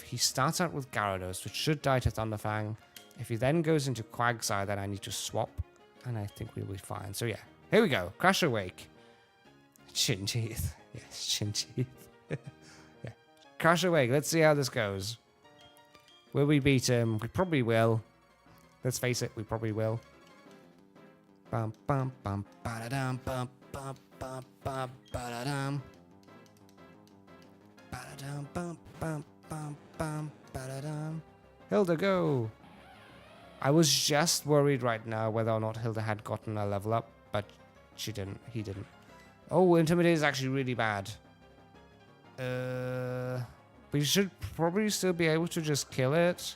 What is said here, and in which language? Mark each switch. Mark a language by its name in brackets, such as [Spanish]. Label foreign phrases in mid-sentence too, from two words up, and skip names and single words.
[English] He starts out with Gyarados, which should die to Thunderfang. If he then goes into Quagsire, then I need to swap. And I think we'll be fine. So yeah, here we go. Crash Awake. Chin teeth. Yes, chin teeth. Yeah. Crash Awake. Let's see how this goes. Will we beat him? We probably will. Let's face it, we probably will. Bum bum bum ba-da-dum bum bum bum bum ba-da-dum. Ba-da-dum bum bum bum bum ba-da-dum. Hilda, go! I was just worried right now whether or not Hilda had gotten a level up, but she didn't. He didn't. Oh, Intimidate is actually really bad. We should probably still be able to just kill it.